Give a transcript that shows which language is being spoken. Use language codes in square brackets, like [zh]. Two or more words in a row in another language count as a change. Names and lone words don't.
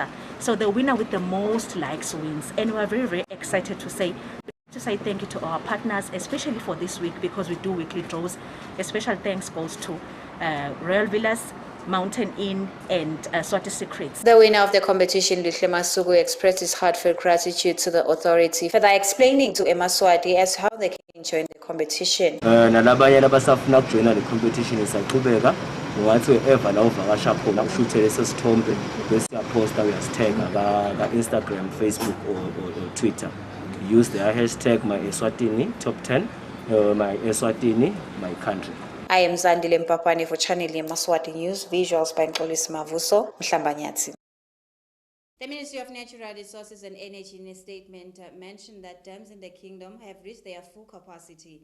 [en] So the winner with the most likes wins. And we're very, very excited to say thank you to our partners, especially for this week because we do weekly draws. A special thanks goes to Royal Villas, Mountain Inn, and Swati Secrets. The winner of the competition, Lihle Masuku, expressed his heartfelt gratitude to the authority, further explaining to Yemaswati as how they can join the competition. [ss] Nalabanye labasafuna ukujoina [en] the competition [ss] isaqhubeka ngathi wherever la uvakasha khona ushuthe leso sithombe bese uyaposta uyasitag ka Instagram, Facebook or Twitter. [en] Use the hashtag #MyESWATINI Top 10 #MyESWATINI My Country. I am Zandile Mpapane for Channel Yemaswati News, visuals by Nxolisi Mavuso, Mhlambanyati. The Ministry of Natural Resources and Energy in a statement mentioned that dams in the kingdom have reached their full capacity.